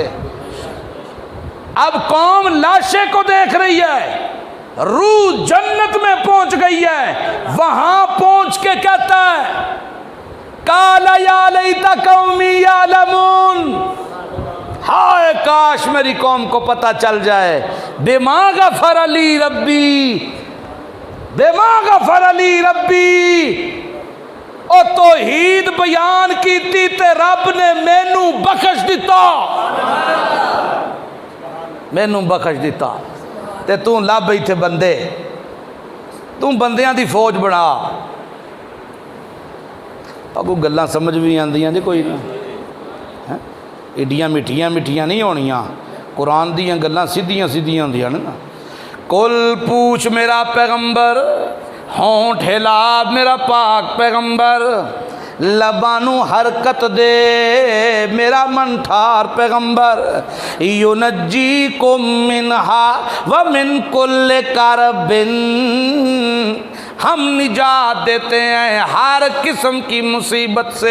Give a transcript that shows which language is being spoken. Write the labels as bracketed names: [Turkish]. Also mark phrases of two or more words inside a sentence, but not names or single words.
[Urdu] اب قوم لاشے کو دیکھ رہی ہے، روح جنت میں پہنچ گئی ہے، وہاں پہنچ کے کہتا ہے [Arabic] قال یا لیت قومی یعلمون، [Urdu] ہائے کاش میری قوم کو پتہ چل جائے، [Arabic] بما غفر لی ربی، بما غفر لی ربی، [Punjabi] او توحید بیان کیتی تے رب نے مینوں بخش دیتا، مینوں بخش دیتا، تے تو لب ایتھے بندے، تو بندیاں دی فوج بنا۔ اگو گلاں سمجھ بھی آندیاں جی کوئی نہ، ایڈیاں مٹھیاں مٹھیاں نہیں ہونیاں، قرآن دیاں گلاں سیدھیاں سیدھیاں ہوندیاں نا۔ کل پوچھ میرا پیغمبر، ہونٹ ہلا میرا پاک پیغمبر، لبانو حرکت دے میرا من ٹھار پیغمبر، [Arabic] ینجیکم منہا ومن کل کرب، [Urdu] ہم نجات دیتے ہیں ہر قسم کی مصیبت سے۔